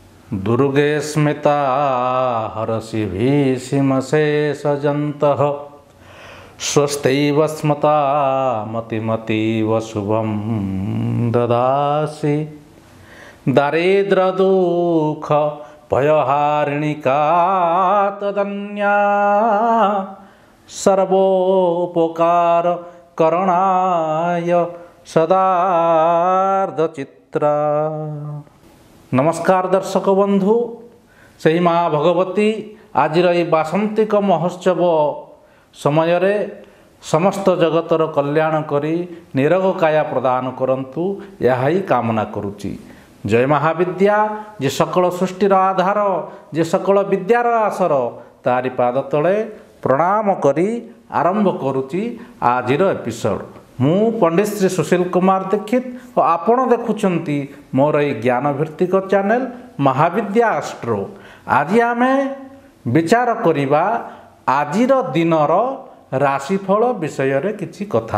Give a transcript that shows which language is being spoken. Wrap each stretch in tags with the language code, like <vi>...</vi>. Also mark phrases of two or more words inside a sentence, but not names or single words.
<sa>दुर्गे स्मिता हरसि भीषिमशेषजन्तः स्वस्त्यैव स्मता मतिमतीव शुभं ददासि दारिद्र्यदुःख भयहारिणिका तदन्या सर्वोपकार करणाय सदार्धचित्रा।</sa> <or>ନମସ୍କାର ଦର୍ଶକ ବନ୍ଧୁ, ସହି ମାଁ ଭଗବତୀ ଆଜ ବାସନ୍ତିକ ମହୋତ୍ସବ ସମୟ ସମସ୍ତ ଜଗତର କଲ୍ୟାଣ କରି ନିରୋଗ କାୟା ପ୍ରଦାନ କରନ୍ତୁ ୟହ ହି କାମନା କରୁଚ୍ଛି। ଜୟ ମହାବିଦ୍ୟା ଯେ ସକଳ ସୃଷ୍ଟିର ଆଧାର, ଯେ ସକଳ ବିଦ୍ୟାର ଆସର, ତାରି ପାଦ ତଳେ ପ୍ରଣାମ କରି ଆରମ୍ଭ କରୁଚ୍ଛି ଆଜିର ଏପିସୋଡ୍। ମୁ ପଣ୍ଡିତ ଶ୍ରୀ ସୁଶୀଲ କୁମାର ଦୀକ୍ଷିତ ଔର ଆପଣ ଦେଖୁନ୍ତି ମୋର ୟେ ଜ୍ଞାନ ଭିତ୍ତିକ ଚ୍ୟାନେଲ ମହାବିଦ୍ୟା ଏଷ୍ଟ୍ରୋ। ଆଜ ଆମେ ବିଚାର କରିବା ଆଜିର ଦିନର ରାଶିଫଳ ବିଷୟ ରେ କିଛି କଥା।</or>